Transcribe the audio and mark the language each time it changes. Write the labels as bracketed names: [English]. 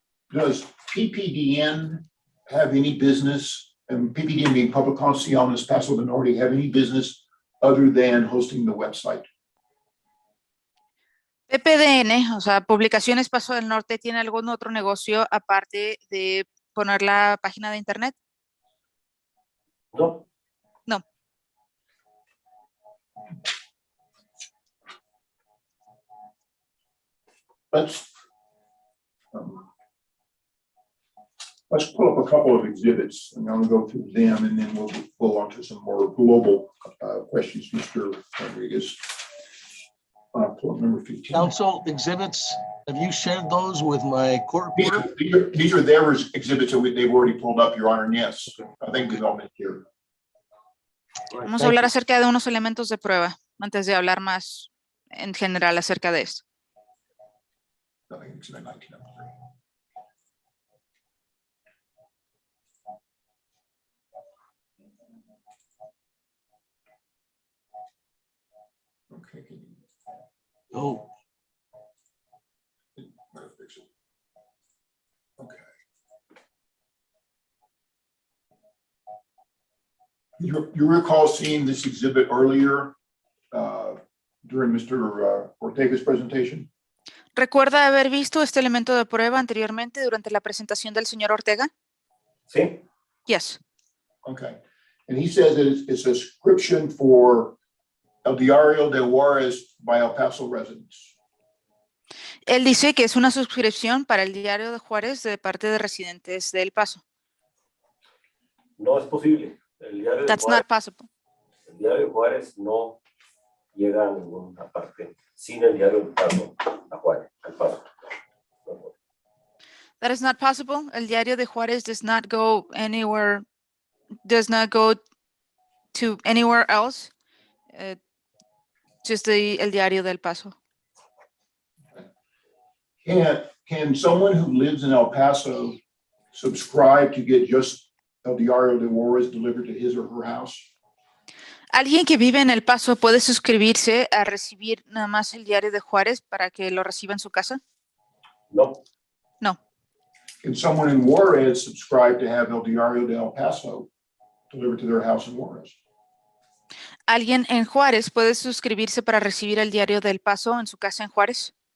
[English] Does PPDN have any business, and PPDN being Publicaciones Paso del Norte, have any business other than hosting the website? [Spanish] PPDN, o sea, Publicaciones Paso del Norte, ¿tiene algún otro negocio aparte de poner la página de internet? No, [English] No. Let's pull up a couple of exhibits, and I'm going to go through them, and then we'll go on to some more global questions, Mr. Rodriguez. Pull up number 15. Council exhibits, have you shared those with my court reporter? These are their exhibits that they've already pulled up, Your Honor, and yes, I think we've all been here. [Spanish] Vamos a hablar acerca de unos elementos de prueba antes de hablar más en general acerca de esto. [English] I think exhibit 19, I'm sorry. Okay. Oh, Okay. You recall seeing this exhibit earlier during Mr. Ortega's presentation? [Spanish] ¿Recuerda haber visto este elemento de prueba anteriormente durante la presentación del señor Ortega? sí, [English] Yes. Okay. And he says that it's a subscription for El Diario de Juarez by El Paso residents. [Spanish] Él dice que es una suscripción para el Diario de Juárez de parte de residentes de El Paso. no es posible. El diario de [English] That's [Spanish] Juárez, [English] not possible. [Spanish] el diario de Juárez no llega a ninguna parte sin el diario de Paso a Juárez, al Paso. [English] That is not possible. El Diario de Juárez does not go anywhere, does not go to anywhere else. Just el Diario del Paso. Can someone who lives in El Paso subscribe to get just El Diario de Juarez delivered to his or her house? [Spanish] ¿Alguien que vive en El Paso puede suscribirse a recibir nada más el Diario de Juárez para que lo reciba en su casa? No, [English] No. Can someone in Juarez subscribe to have El Diario de El Paso delivered to their house in Juarez? [Spanish] ¿Alguien en Juárez puede suscribirse para recibir el Diario del Paso en su casa en Juárez?